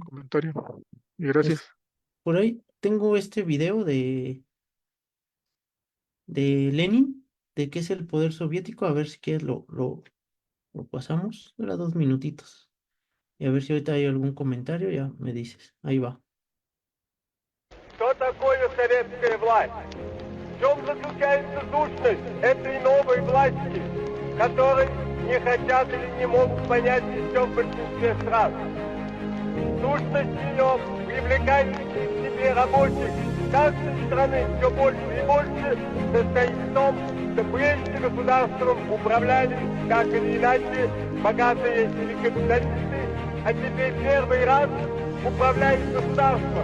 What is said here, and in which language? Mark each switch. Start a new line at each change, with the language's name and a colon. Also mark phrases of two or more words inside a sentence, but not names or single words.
Spanish: comentario. Y gracias. es, por ahí tengo este video de Lenin, de qué es el poder soviético, a ver si quieres lo pasamos, dura 2 minutitos. Y a ver si ahorita hay algún comentario, ya me dices. Ahí va.
Russian: Что такое советская власть? В чем заключается сущность этой новой власти, которой не хотят или не могут понять еще в большинстве стран? Сущность ее привлекает к себе рабочих каждой страны все больше и больше состоит в том, что прежде государством управляли, так или иначе, богатые или капиталисты, а теперь первый раз управляет государством.